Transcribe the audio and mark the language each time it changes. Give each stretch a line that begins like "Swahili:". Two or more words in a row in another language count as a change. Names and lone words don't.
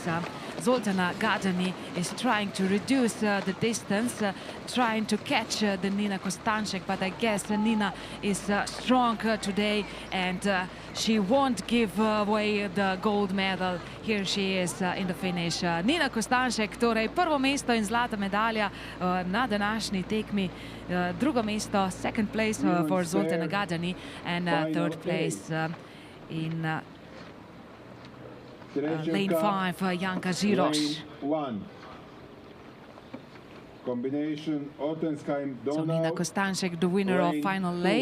English: Zoltana Gadani is trying to reduce the distance, trying to catch the Nina Kostanšek, but I guess Nina is strong today and she won't give away the gold medal. Here she is in the finish.
Slovenian: Nina Kostanšek, torej prvo mesto in zlata medalja na današnji tekmi. Drugo mesto,
English: second place for Zoltana Gadani, and third place in lane 5, Janka Žiroš. Combination So Nina Kostanšek, the winner of final A.